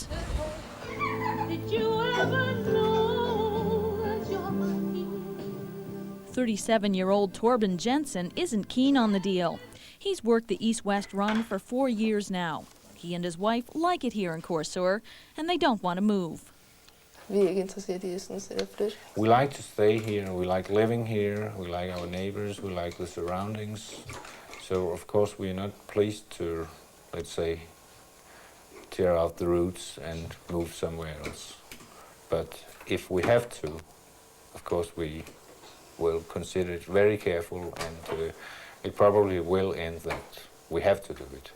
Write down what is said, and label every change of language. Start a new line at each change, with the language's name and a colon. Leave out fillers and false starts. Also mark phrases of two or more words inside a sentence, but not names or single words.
English: Did you ever know that you're lucky? 37-year-old Torben Jensen isn't keen on the deal. He's worked the east-west run for 4 years now. He and his wife like it here in Korsør, and they don't want to move.
Danish: Vi er ikke interesseret i sådan set at flytte.
English: We like to stay here, we like living here, we like our neighbors, we like the surroundings. So of course we are not pleased to, let's say, tear out the roots and move somewhere else. But if we have to, of course we will consider it very careful, and it probably will end that we have to do it.